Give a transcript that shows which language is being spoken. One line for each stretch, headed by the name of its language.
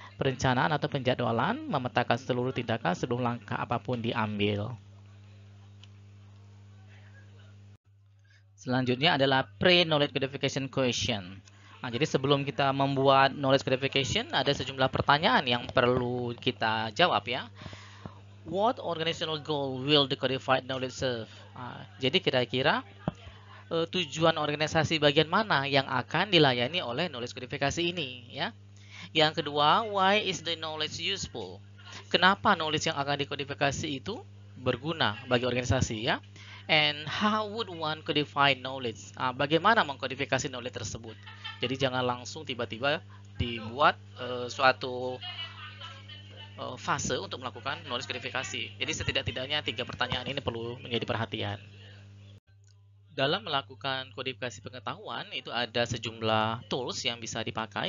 Indonesian: Perencanaan atau penjadwalan memetakan seluruh tindakan sebelum langkah apapun diambil. Selanjutnya adalah pre-knowledge codification question. Nah, jadi sebelum kita membuat knowledge codification, ada sejumlah pertanyaan yang perlu kita jawab ya.
English: What organizational goal will the codified knowledge serve?
Indonesian: Nah, jadi kira-kira tujuan organisasi bagian mana yang akan dilayani oleh knowledge codification ini ya. Yang kedua,
English: why is the knowledge useful?
Indonesian: Kenapa knowledge yang akan dikodifikasi itu berguna bagi organisasi ya?
English: And how would one codify knowledge?
Indonesian: Bagaimana mengkodifikasi knowledge tersebut? Jadi jangan langsung tiba-tiba dibuat suatu fase untuk melakukan knowledge codifikasi. Jadi setidak-tidaknya 3 pertanyaan ini perlu menjadi perhatian. Dalam melakukan kodifikasi pengetahuan itu ada sejumlah tools yang bisa dipakai.